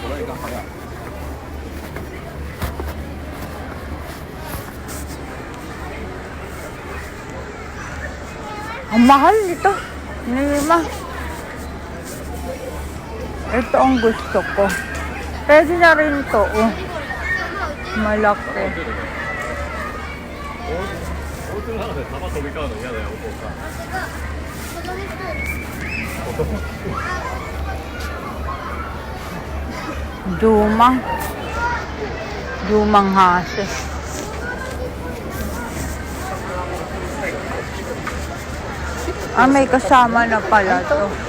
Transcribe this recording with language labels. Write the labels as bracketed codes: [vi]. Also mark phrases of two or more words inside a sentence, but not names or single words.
[tl] Ang mahal nito. Lima. Ito ang gusto ko. Pwede na rin to oh. Malaki. [ja] お家の中で玉飛び交うの嫌だよ、お父さん。 Dumang hase. [tl] Ah, may kasama na pala to.